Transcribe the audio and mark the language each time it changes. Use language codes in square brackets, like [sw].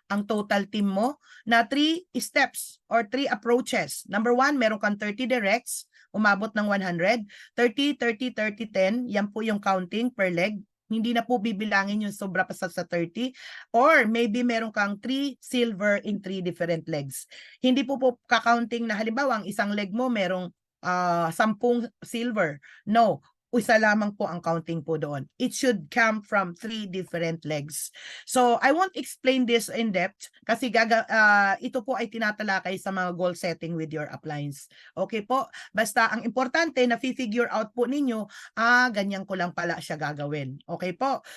[tl] Ang total team mo na 3 steps or 3 approaches. Number 1, meron kang 30 directs, umabot ng 100. 30, 30, 30, 10, yan po yung counting per leg. Hindi na po bibilangin yung sobra pa sa 30. [en] Or maybe [tl] meron kang [en] 3 silver in 3 different legs. [tl] Hindi po kakaunting na halimbawa ang isang leg mo merong 10 silver. No, isa lamang po ang counting po doon. [en] It should come from 3 different legs. So, I won't explain this in depth [tl] kasi ito po ay tinatalakay sa mga [en] goal setting with your uplines. Okay po? [tl] Basta ang importante na figure out po ninyo, ganyan ko lang pala siya gagawin. Okay po?